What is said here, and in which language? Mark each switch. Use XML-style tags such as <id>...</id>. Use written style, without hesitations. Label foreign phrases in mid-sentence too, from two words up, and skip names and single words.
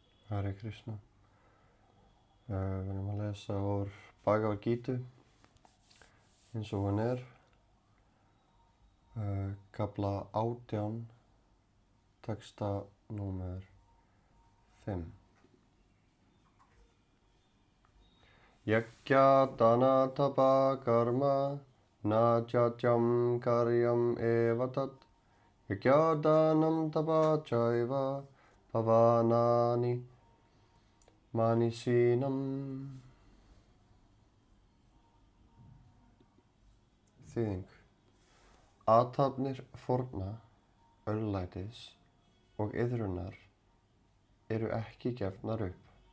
<sa>हरे कृष्ण.</sa> <is>Við erum að lesa úr Bhagavad Gita eins og hún kafla 18, texta númer 5.</is> <sa>यज्ञ दान तप कर्म न जजम् कार्यम् एव तत् यज्ञ दानम् तप चैव पावनानि मनीषिणाम्.</sa> <is>Þýðing. Athafnir fórna, örlætis og iðrunar eru ekki gefnar upp.</is>